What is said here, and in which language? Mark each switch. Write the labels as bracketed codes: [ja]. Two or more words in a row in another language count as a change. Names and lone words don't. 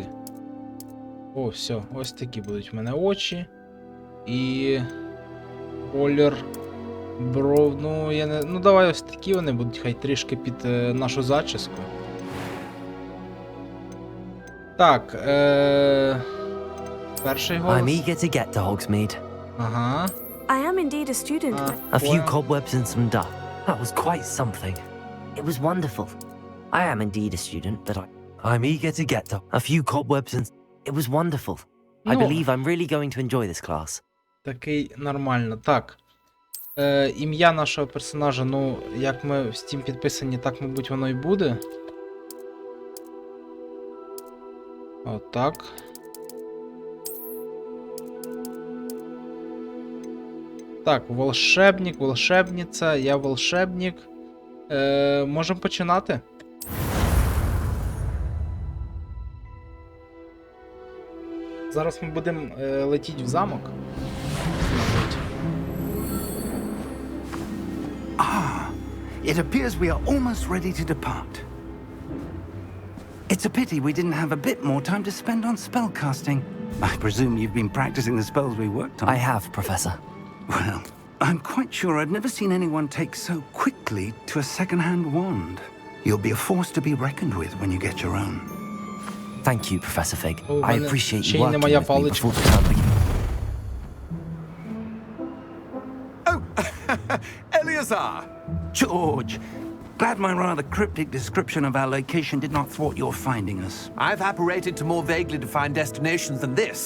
[uk] О, все, ось такі будуть в мене очі. І колір бров, ну я не... Ну давай ось такі вони будуть, хай трішки під нашу зачіску. Так, перший голос. [en] I'm eager to get to Hogsmeade. [uk] Ага. [en] I am indeed a student. A few cobwebs and some dust. That was quite something. It was wonderful. I am indeed a student, but I'm eager to get to a few cobwebs and... It was wonderful. I believe I'm really going to enjoy this class. [uk] Такий нормально. Так. Ім'я нашого персонажа, ну, як ми в Steam підписані, так, мабуть, воно і буде. Отак. Так, волшебник, волшебниця, я волшебник. Можемо починати? Зараз ми будемо летіти в замок. [en] It appears we are almost ready to depart. It's a pity we didn't have a bit more time to spend on spellcasting. I presume you've been practicing the spells we worked on. I have, Professor. Well, I'm quite sure I've never seen anyone take so quickly to a second-hand wand. You'll be a force to be reckoned with when you get your own. Thank you, Professor Fig. Oh, I appreciate [uk] ще [en] you [uk] й не [en] working [uk] моя [en] with me [uk] паличка. [en] before the term begins. Eleazar! George, Glad my rather cryptic description of our location did not thwart your finding us. I've apparated to more vaguely defined destinations than this.